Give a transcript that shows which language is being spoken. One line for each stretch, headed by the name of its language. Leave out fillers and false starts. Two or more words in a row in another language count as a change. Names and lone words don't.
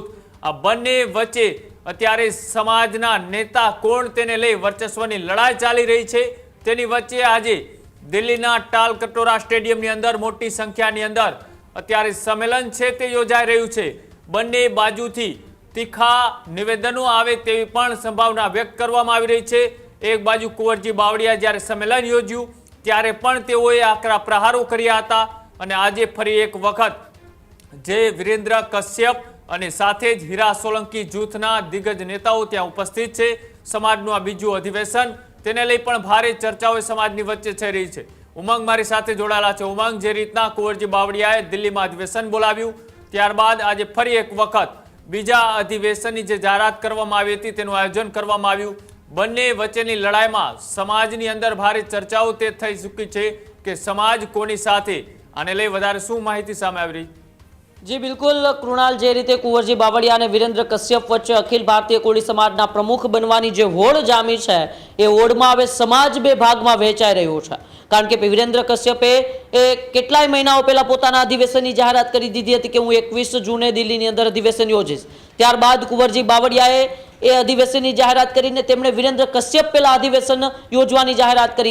Gujarati: આ બંને વચ્ચે અત્યારે સમાજના નેતા કોણ તેને લઈ વર્ચસ્વની લડાઈ ચાલી રહી છે। તેની વચ્ચે આજે દિલ્હીના ટાલકટોરા સ્ટેડિયમની અંદર મોટી સંખ્યાની અંદર અત્યારે સંમેલન છે તે યોજાઈ રહ્યું છે। બંને બાજુથી તીખા નિવેદનો આવે તેવી પણ સંભાવના વ્યક્ત કરવામાં આવી રહી છે। એક બાજુ કુંવરજી બાવળિયા જ્યારે સંમેલન યોજ્યું ત્યારે પણ તેઓએ આકરા પ્રહારો કર્યા હતા અને આજે ફરી એક વખત જે વીરેન્દ્ર કશ્યપ અને સાથે જ હીરા સોલંકી જૂથના દિગ્ગજ નેતાઓ ત્યાં ઉપસ્થિત છે। સમાજનું આ બીજું અધિવેશન તેને લઈ પણ ભારે ચર્ચાઓ સમાજની વચ્ચે થઈ રહી છે। ઉમંગ મારી સાથે જોડાયેલા છે। ઉમંગ જે રીતના કુંવરજી બાવળિયાએ દિલ્હીમાં અધિવેશન બોલાવ્યું ત્યારબાદ આજ ફરી એક વખત બીજા અધિવેશનની જે જાહેરાત કરવામાં આવી હતી તેનું આયોજન કરવામાં આવ્યું। બંને વચ્ચેની લડાઈમાં સમાજની અંદર ભારે ચર્ચાઓ તે થઈ ચૂકી છે કે સમાજ કોની સાથે આને લઈ વધારે શું માહિતી સામે આવી રહી? જી બિલકુલ કૃણાલ, જે રીતે કુંવરજી બાવળિયા અને વિરેન્દ્ર કશ્યપ વચ્ચે અખિલ ભારતીય કોળી સમાજના પ્રમુખ બનવાની જે હોડ જામી છે એ હોડમાં હવે સમાજ બે ભાગમાં વહેંચાઈ રહ્યો છે। કારણ કે વિરેન્દ્ર કશ્યપે એ કેટલાય મહિનાઓ પહેલા પોતાના અધિવેશનની જાહેરાત કરી દીધી હતી કે હું 21 જૂને દિલ્હીની અંદર અધિવેશન યોજીશ। ત્યારબાદ કુંવરજી બાવળિયાએ એ અધિવેશનની જાહેરાત કરીને તેમણે વિરેન્દ્ર કશ્યપ પહેલા અધિવેશન યોજવાની જાહેરાત કરી।